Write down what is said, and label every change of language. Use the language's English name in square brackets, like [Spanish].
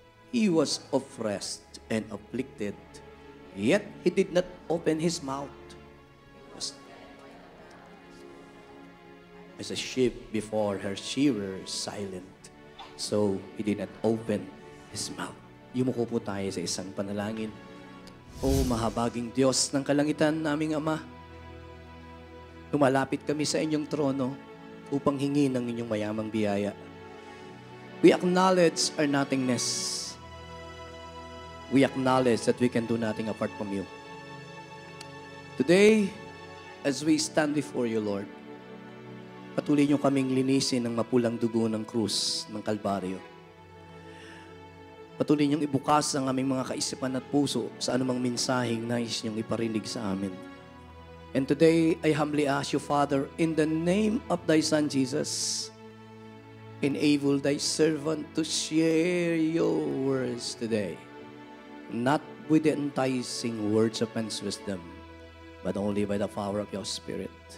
[English] He was oppressed and afflicted, yet He did not open His mouth. As a sheep before her shearer silent, so He did not open His mouth. [Filipino] Yumuko po tayo sa isang panalangin. O mahabaging Diyos ng kalangitan, naming Ama, lumalapit kami sa inyong trono upang hingin ng inyong mayamang biyaya. [English] We acknowledge our nothingness. We acknowledge that we can do nothing apart from You. Today, as we stand before You, Lord, [Filipino] patuloy niyo kaming linisin ng mapulang dugo ng krus ng Kalbaryo. Patuloy niyong ibukas ang aming mga kaisipan at puso sa anumang mensaheng nais niyong iparinig sa amin. [English] And today, I humbly ask You, Father, in the name of Thy Son, Jesus, enable Thy servant to share Your words today, not with the enticing words of man's wisdom, but only by the power of Your Spirit.